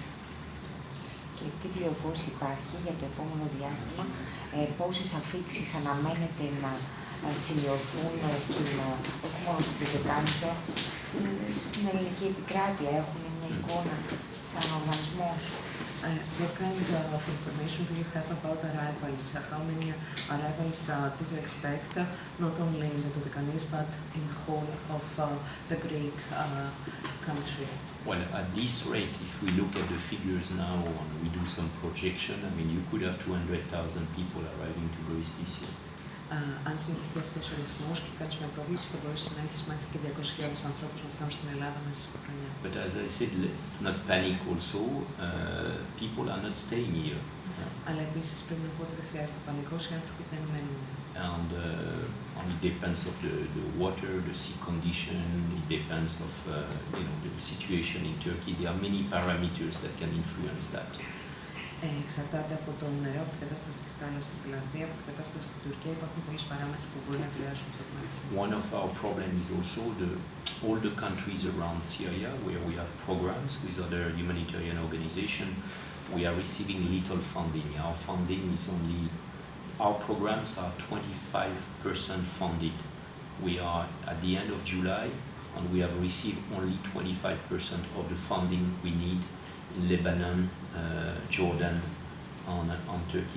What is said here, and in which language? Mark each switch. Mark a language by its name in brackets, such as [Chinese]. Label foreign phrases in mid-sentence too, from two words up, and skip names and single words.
[Greek] Και τι πληροφόρηση υπάρχει για το επόμενο διάστημα, πόσες αφίξεις αναμένεται να σημειωθούν όχι μόνο στο Πρωτοκάνησο, στην ελληνική επικράτεια, έχουν μια εικόνα σαν οργανισμός. [English] What kind of information do you have about arrivals? How many arrivals do you expect, not only in the Dodecanese, but in the whole of the Greek country? Well, at this rate, if we look at the figures now and we do some projection, I mean, you could have 200,000 people arriving to Greece this year. [Greek] Αν συνεχιστεί αυτός ο ρυθμός και κάνεις μια πρόβλεψη, θα μπορείς να έχεις μέχρι και 200.000 ανθρώπους να φτάνουν στην Ελλάδα μέσα στη χρονιά. [English] But as I said, let's not panic also. People are not staying here. [Greek] Αλλά επίσης πρέπει να πω ότι δεν χρειάζεται πανικός, οι άνθρωποι δεν μένουν. [English] And it depends of the water, the sea condition, it depends of the situation in Turkey. There are many parameters that can influence that. [Greek] Εξαρτάται από το νερό, από την κατάσταση της θάλασσας, δηλαδή από την κατάσταση στην Τουρκία. Υπάρχουν πολλές παράμετροι που μπορεί να επηρεάσουν αυτό το πράγμα. [English] One of our problems is also all the countries around Syria where we have programs with other humanitarian organizations. We are receiving little funding. Our programs are 25% funded. We are at the end of July and we have received only 25% of the funding we need in Lebanon, Jordan, and Turkey.